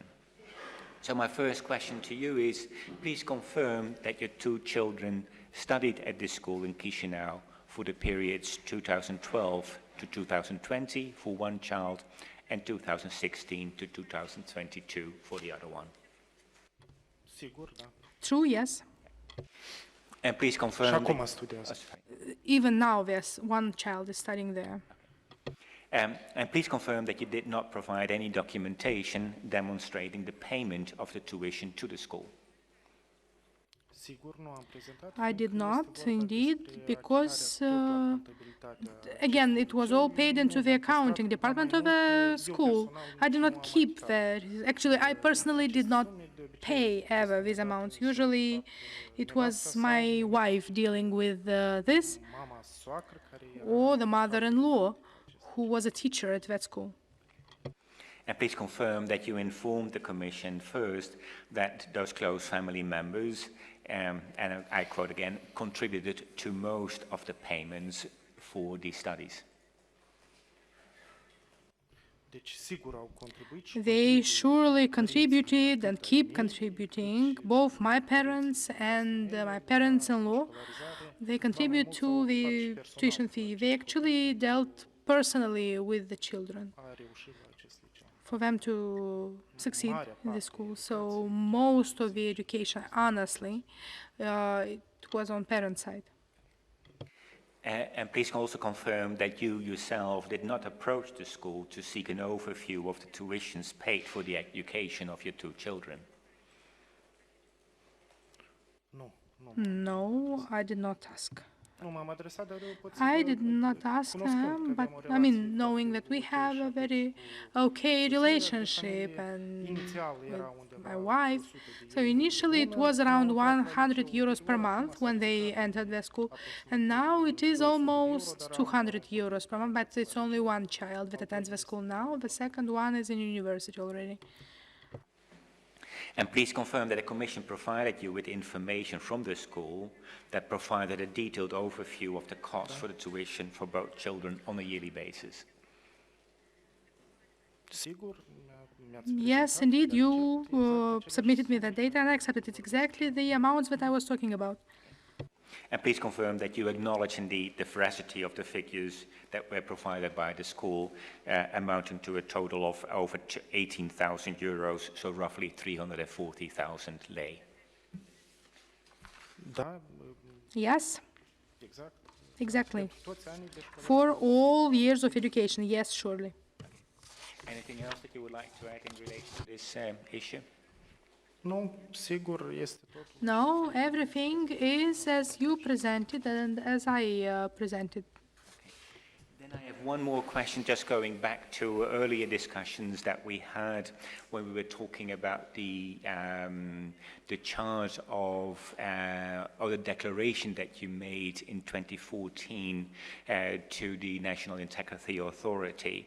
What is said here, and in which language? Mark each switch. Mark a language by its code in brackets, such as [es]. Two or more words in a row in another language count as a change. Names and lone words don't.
[en] So my first question to you is, please confirm that your two children studied at this school in Chisinau for the periods 2012 to 2020 for one child and 2016 to 2022 for the other one. [ro] Sigur, da. [en] True, yes. And please [ro] Și [en] confirm [ro] acum studiază. [en] Even now, there's one child is studying there. and please confirm that you did not provide any documentation demonstrating the payment of the tuition to the school. [ro] Sigur, nu am prezentat. [en] I did [ro] fiindcă [en] not, [ro] este vorba [en] indeed, [ro] despre [en] because, [ro] achitarea tot la contabilitatea [en] Again, it was all paid into the [ro] Eu mi-am [en] accounting [ro] păstrat, [en] department [ro] dar [en] of [ro] mai [en] the [ro] mult, eu [en] school. [ro] personal [en] I did [ro] nu [en] not [ro] am [en] keep [ro] achitat. [en] the. Actually, I personally did not pay ever these amounts. Usually, it was my wife dealing with this, [ro] Mama soacră care era [en] or the mother-in-law, who was a teacher at that school. And please confirm that you informed the Commission first that those close family members, and I quote again, contributed to most of the payments for these studies. [ro] Deci sigur au contribuit și [en] They surely contributed and keep contributing, both my parents and my parents-in-law. They contribute to the tuition fee. They actually dealt personally with the children [ro] a reușit la acest liceu. [en] for them to succeed in the school. So most of the education, honestly, it was on parent side. And please also confirm that you yourself did not approach the school to seek an overview of the tuitions paid for the education of your two children. [ro] Nu, nu. [en] No, I did not ask. [ro] Nu m-am adresat, dar eu pot să [en] I [ro] vă- [en] did not ask [ro] cunoscând că [en] them, but [ro] aveam o [en] I mean, [ro] relație [en] knowing [ro] foarte [en] that we [ro] ok [en] have [ro] și [en] a [ro] atunci [en] very [ro] cu [en] okay [ro] soția de [en] relationship [ro] familie, [en] and [ro] inițial [en] with [ro] era undeva [en] my [ro] la [en] wife. [ro] 100 de [en] So [ro] euro [en] initially it [ro] pe lună, [en] was around [ro] m-am aflat la [en] 100 [ro] liceu [en] euros per [ro] ulterior, acum [en] month [ro] s-a [en] when they [ro] ridicat [en] entered the school, [ro] aproximativ [en] and now it is [ro] 200 de euro, [en] almost [ro] dar am [en] 200 euros per month, but it's only one child that attends the school now. The second one is in university already. And please confirm that the Commission provided you with information from the school that provided a detailed overview of the cost for the tuition for both children on a yearly basis. [ro] Sigur, mi-ați [en] Yes, [ro] prezentat, [en] indeed, [ro] le [en] you [ro] accept exact [en] submitted me [ro] aceleași [en] that data and I accepted it exactly the amounts that I was talking about. And please confirm that you acknowledge indeed the veracity of the figures that were provided by the school, amounting to a total of over 18,000 euros, so roughly 340,000 lei. [ro] Da, [en] Yes, [ro] exact. [en] exactly. [ro] Pentru toți anii de școală. [en] For all years of education, yes, surely. Anything else that you would like to add in relation to this issue? [ro] Nu, sigur, este totul. [en] No, everything is as you presented and as I presented. Then I have one more question, just going back to earlier discussions that we had when we were talking about the charge of or the declaration that you made in 2014 to the National Integrity Authority.